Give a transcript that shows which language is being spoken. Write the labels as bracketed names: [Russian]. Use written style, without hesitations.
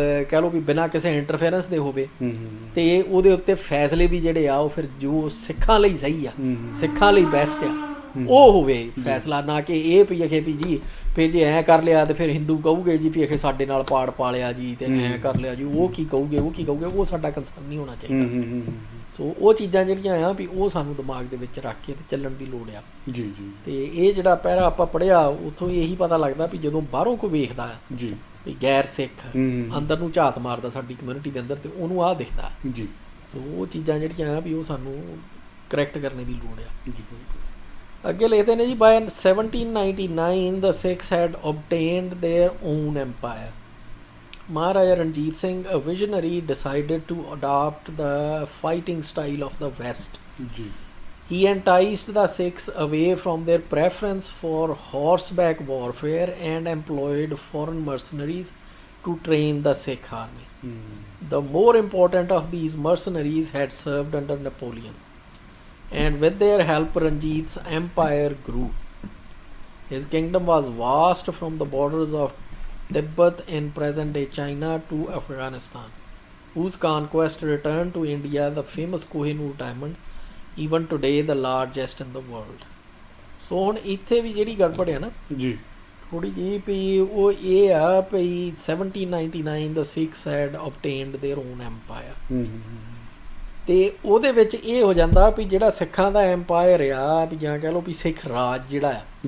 [Punjabi] ਕਹਿ ਲਓ ਵੀ ਬਿਨਾਂ ਕਿਸੇ ਇੰਟਰਫੇਰੈਂਸ ਦੇ ਹੋਵੇ ਤੇ ਉਹਦੇ ਉੱਤੇ ਫੈਸਲੇ ਵੀ ਜਿਹੜੇ ਆ ਉਹ ਫਿਰ ਜੋ ਸਿੱਖਾਂ ਲਈ ਸਹੀ ਆ ਸਿੱਖਾਂ ਲਈ ਬੈਸਟ ਆ ਉਹ ਹੋਵੇ ਫੈਸਲਾ ਨਾ ਕਿ ਇਹ ਵੀ ਅਖੇ ਵੀ ਜੀ ਫਿਰ ਜੇ ਐਂ ਕਰ ਲਿਆ ਤੇ ਫਿਰ ਹਿੰਦੂ ਕਹੂਗੇ ਜੀ ਵੀ ਅਖੇ ਸਾਡੇ ਨਾਲ ਪਾੜ ਪਾ ਲਿਆ ਜੀ ਤੇ ਐਂ ਕਰ ਲਿਆ ਜੀ ਉਹ ਕੀ ਕਹੂਗੇ ਉਹ ਸਾਡਾ ਕੰਸਰਨ ਨਹੀਂ ਹੋਣਾ ਚਾਹੀਦਾ ਸੋ ਉਹ ਚੀਜ਼ਾਂ ਜਿਹੜੀਆਂ ਆ ਵੀ ਉਹ ਸਾਨੂੰ ਦਿਮਾਗ ਦੇ ਵਿੱਚ ਰੱਖ ਕੇ ਤੇ ਚੱਲਣ ਦੀ ਲੋੜ ਆ ਜੀ ਜੀ ਤੇ ਇਹ ਜਿਹੜਾ ਪਹਿਰਾ ਆਪਾਂ ਪੜ੍ਹਿਆ ਉੱਥੋਂ ਇਹੀ ਪਤਾ ਲੱਗਦਾ ਵੀ ਜਦੋਂ ਬਾਹਰੋਂ ਕੋਈ ਵੇਖਦਾ ਆ ਜੀ ਵੀ ਗੈਰ ਸਿੱਖ ਅੰਦਰ ਨੂੰ ਝਾਤ ਮਾਰਦਾ ਸਾਡੀ ਕਮਿਊਨਿਟੀ ਦੇ ਅੰਦਰ ਤੇ ਉਹਨੂੰ ਆਹ ਦਿਖਦਾ ਜੀ ਸੋ ਉਹ ਚੀਜ਼ਾਂ ਜਿਹੜੀਆਂ ਆ ਵੀ ਉਹ ਸਾਨੂੰ ਕਰੈਕਟ ਕਰਨੇ ਦੀ ਲੋੜ ਆ ਜੀ ਅੱਗੇ ਲਿਖਦੇ ਨੇ ਜੀ [English] by 1799 the Sikhs had obtained their own empire. Maharaja Ranjit Singh, a visionary, decided to adopt the fighting style of the West. [Punjabi] ਜੀ [English] He enticed the Sikhs away from their preference for horseback warfare and employed foreign mercenaries to train the Sikh army. The more important of these mercenaries had served under Napoleon. And with their help Ranjit's empire grew. His kingdom was vast from the borders of Tibet in present-day China to Afghanistan, whose conquest returned to India the famous Kohinoor diamond, even today the largest in the world. [Punjabi] So ਹੁਣ ਇੱਥੇ ਵੀ ਜਿਹੜੀ ਗੜਬੜ ਹੈ ਨਾ ਜੀ ਥੋੜੀ ਜਿਹੀ ਵੀ ਉਹ ਇਹ ਆ ਵੀ [English] 1799 the Sikhs had obtained their own empire. [Punjabi] ਤੇ ਉਹਦੇ ਵਿੱਚ ਇਹ ਹੋ ਜਾਂਦਾ ਵੀ ਜਿਹੜਾ ਸਿੱਖਾਂ ਦਾ ਐਮਪਾਇਰ ਆ ਵੀ ਜਾਂ ਕਹਿ ਲਓ ਵੀ ਸਿੱਖ ਰਾਜ ਜਿਹੜਾ ਆ